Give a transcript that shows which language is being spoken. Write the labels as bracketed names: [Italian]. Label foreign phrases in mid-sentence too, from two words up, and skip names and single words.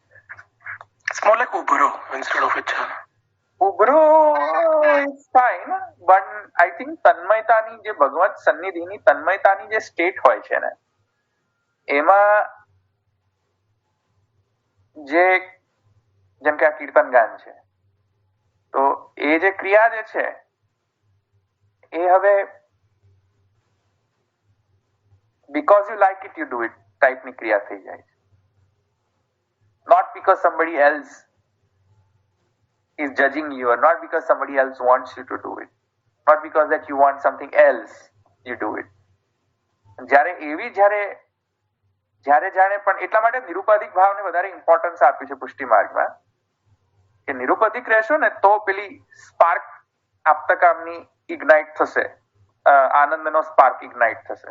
[Gujarati] ઉભરો [English] is fine, but I think [Gujarati] તન્મયતાની જે ભગવત સન્નિધિની તન્મયતાની જે સ્ટેટ હોય છે ને, એમાં જે જેમ કે આ કીર્તન ગાન છે, તો એ જે ક્રિયા જે છે એ હવે [English] because you like it you do it [Gujarati] ટાઈપની ક્રિયા થઈ જાય છે. [English] Not because somebody else is judging you, or not because somebody else wants you to do it, not because that you want something else you do it. [Gujarati] જ્યારે જાણે પણ એટલા માટે નિરુપાધિક ભાવને વધારે ઇમ્પોર્ટન્સ આપ્યું છે પુષ્ટિ માર્ગમાં, કે નિરુપાધિક રહેશો ને તો પેલી સ્પાર્ક આપ્તકામની ઇગ્નાઇટ થશે, આનંદનો સ્પાર્ક ઇગ્નાઇટ થશે.